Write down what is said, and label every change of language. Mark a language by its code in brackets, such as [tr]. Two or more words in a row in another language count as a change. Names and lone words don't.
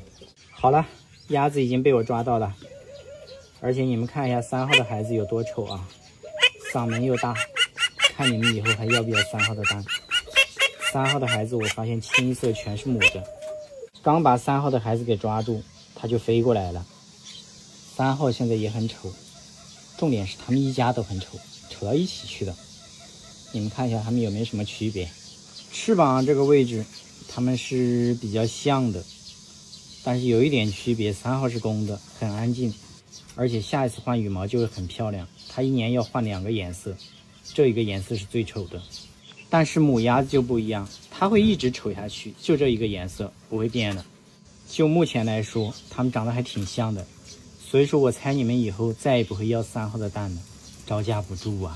[zh] 好了，鴨子已經被我抓到了，而且你们看一下3號的孩子有多醜啊，嗓門又大，看你們以後還要不要3號的蛋。3號的孩子我發現清一色全是母的，剛把3號的孩子給抓住，他就飛過來了。3號現在也很醜，重點是他們一家都很醜，醜到一起去的。你們看一下他們有沒有什麼區別？翅膀這個位置他們是比較像的，但是有一點區別，3號是公的，很安靜，而且下一次換羽毛就会很漂亮。它1 年要換2個顏色，這一個顏色是最醜的。但是母鴨子就不一樣，它會一直醜下去，就這一個顏色不會變的。就目前來說，它們長得還挺像的，所以說我猜你們以後再也不會要3號的蛋了，招架不住啊！